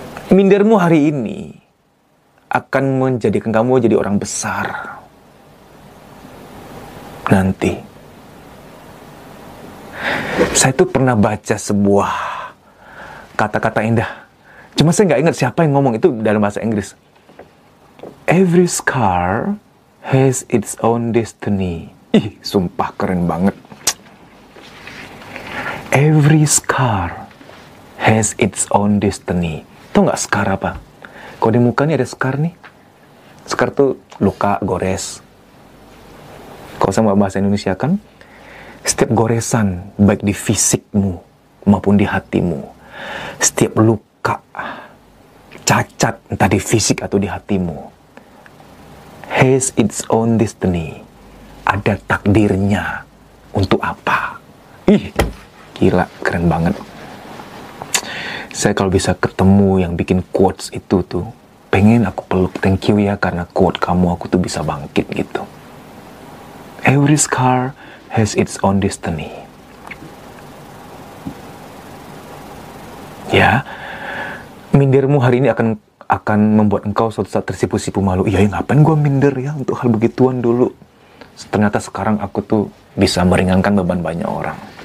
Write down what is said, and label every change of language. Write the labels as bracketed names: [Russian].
[Indonesian] Mindermu hari ini akan menjadikan kamu jadi orang besar nanti. Saya tuh pernah baca sebuah kata-kata indah. Cuma saya nggak ingat siapa yang ngomong, itu dalam bahasa Inggris. [English] Every scar has its own destiny. [Indonesian] Ih, sumpah keren banget. [English] Every scar has its own destiny. [Indonesian] Tahu nggak scar apa? Kalau di muka nih ada scar nih. Scar tuh luka, gores. Kalau sama bahasa Indonesia kan, setiap goresan, baik di fisikmu maupun di hatimu, setiap luka, cacat, entah di fisik atau di hatimu, [English] has its own destiny. [Indonesian] Ada takdirnya. Untuk apa? Ih, gila, keren banget. Saya kalau bisa ketemu yang bikin quotes itu tuh, pengen aku peluk. Thank you ya, karena quote kamu aku tuh bisa bangkit gitu. [English] Every scar has its own destiny. [Indonesian] Ya, mindermu hari ini akan membuat engkau suatu saat tersipu-sipu malu. Iya, ngapain gue minder ya untuk hal begituan dulu. Ternyata sekarang aku tuh bisa meringankan beban banyak orang.